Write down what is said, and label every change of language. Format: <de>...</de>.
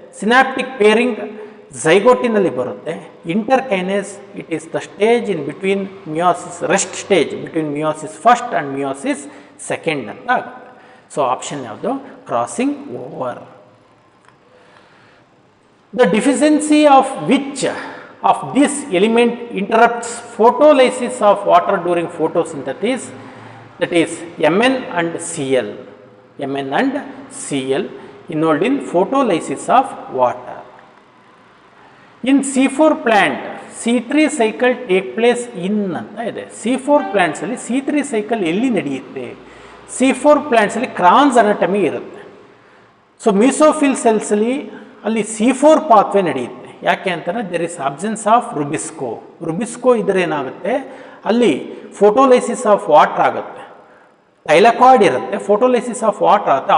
<kn>Synaptic pairing ಝೈಗೋಟಿನಲ್ಲಿ ಬರುತ್ತೆ.</kn> <en>interkinesis it is the stage in between meiosis, rest stage between meiosis first and meiosis second</en> <kn>ಅಂತ ಆಗುತ್ತೆ. So option ಯಾವುದು?</kn> <en>Crossing over. The deficiency of which of this element interrupts photolysis of water during photosynthesis, that is Mn and Cl. Mn and Cl involved in photolysis of water. In C4 plant C3 cycle take place in</en> <kn>ಅಂತ ಇದೆ. C4 plants ಅಲ್ಲಿ C3 cycle ಎಲ್ಲಿ ನಡೆಯುತ್ತೆ? C4 plants ಅಲ್ಲಿ Crohn's anatomy ಇರುತ್ತೆ. So mesophyll cells ಅಲ್ಲಿ ಅಲ್ಲಿ C4 pathway ನಡೆಯುತ್ತೆ. ಯಾಕೆ ಅಂತಂದರೆ</kn> <en>There is absence of rubisco.</en> <kn>RuBisCO ಇದ್ರೆ ಏನಾಗುತ್ತೆ? ಅಲ್ಲಿ ಫೋಟೋಲೈಸಿಸ್ ಆಫ್ ವಾಟರ್ ಆಗುತ್ತೆ. ಟೈಲಕಾಯ್ಡ್ ಇರುತ್ತೆ, ಫೋಟೋಲೈಸಿಸ್ ಆಫ್ ವಾಟರ್ ಆಗುತ್ತೆ.</kn>